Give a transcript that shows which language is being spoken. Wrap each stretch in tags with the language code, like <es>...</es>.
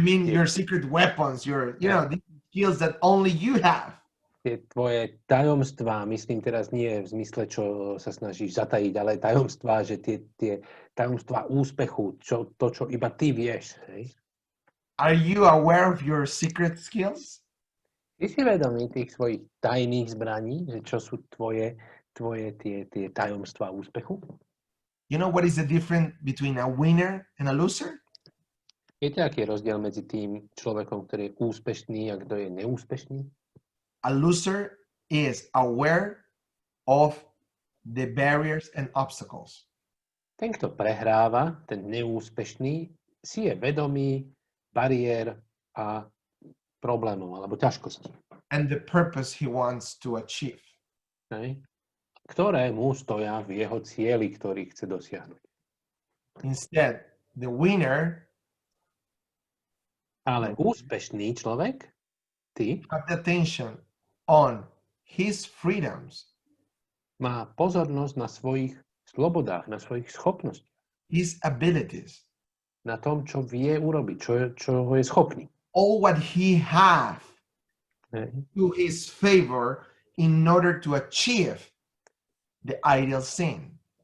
<en>Your secret weapons, your, these skills that only you have.</en> <sk>Tie tvoje tajomstvá, myslím teraz nie v zmysle, čo sa snažíš zatajiť, ale tajomstvá, že tie tajomstvá úspechu, to, čo iba ty vieš. Hej?</sk> <en>Are you aware of your secret skills?</en> <sk>Ty si vedomý tých svojich tajných zbraní, že čo sú tvoje tie tajomstvá úspechu?</sk> <en>You know what is the difference between a winner and a loser?</en> <sk>Viete, aký je rozdiel medzi tým človekom, ktorý je úspešný a kto je neúspešný?</sk> <en>A loser is aware of the barriers and obstacles.</en> <sk>Ten, kto prehráva, ten neúspešný, si je vedomý bariér a problémov alebo ťažkostí.</sk> <en>And the purpose he wants to achieve. Okay.</en> <sk>Ktoré mu stoja v jeho cieli, ktorý chce dosiahnuť.</sk> <en>Instead, the winner,</en> <sk>ale úspešný človek, ty,</sk> <en>have the attention on his freedoms,</en> <sk>má pozornosť na svojich slobodách, na svojich schopnostiach,</sk> <en>his abilities,</en> <sk>na tom, čo vie urobiť, čo je schopný.</sk> <en>all what he has to his favor in order to achieve the ideal scene.</en>